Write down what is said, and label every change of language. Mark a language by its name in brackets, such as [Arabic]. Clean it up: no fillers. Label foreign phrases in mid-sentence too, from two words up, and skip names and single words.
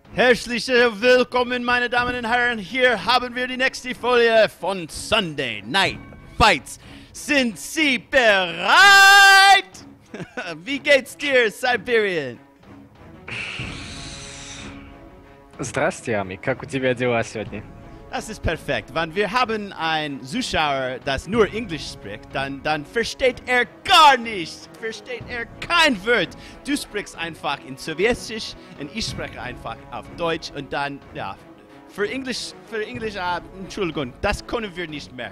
[German] Herzlich willkommen, meine Damen und Herren. Hier haben wir die nächste Folie von Sunday Night Fights. Sind Sie bereit? Wie geht's dir, Siberian? [Russian] Здравствуйте, Ami. Как у тебя дела сегодня? [German] Das ist perfekt. Wenn wir haben einen Zuschauer, das nur Englisch spricht, dann versteht er gar nichts. Versteht er kein Wort. Du sprichst einfach in Sowjetisch und ich spreche einfach auf Deutsch und dann, ja, für Englisch, Entschuldigung, das können wir nicht mehr.